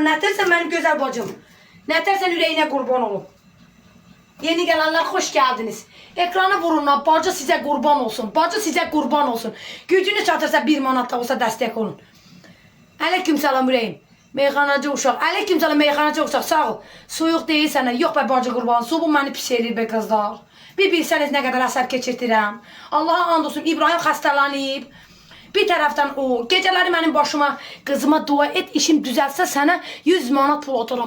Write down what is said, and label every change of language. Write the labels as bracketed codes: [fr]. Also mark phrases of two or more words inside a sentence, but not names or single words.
[tr] Ne dersen benim güzel bacım. Ne dersen yüreğine kurban olun. Yeni gelenler hoş geldiniz. Ekrana vurun. Bacı size kurban olsun. Bacı size kurban olsun. Gücünü çatırsa 1 manat da olsa destek olun. Aleyküm selam yüreğim. [az] Meyxanacı uşaq. Aleyküm selam meyxanacı uşaq. Sağ ol. Soyuq deyil sənə. Yox be bacı qurban. Su bu məni pis eləyir be qızlar. Bir bilsəniz nə qədər əsər keçirtirəm. Allaha and olsun. İbrahim xəstələnib. Bir tərəfdən o. Gecələri mənim başıma qızıma dua et. İşim düzəlsə sənə 100 manat pul atıram.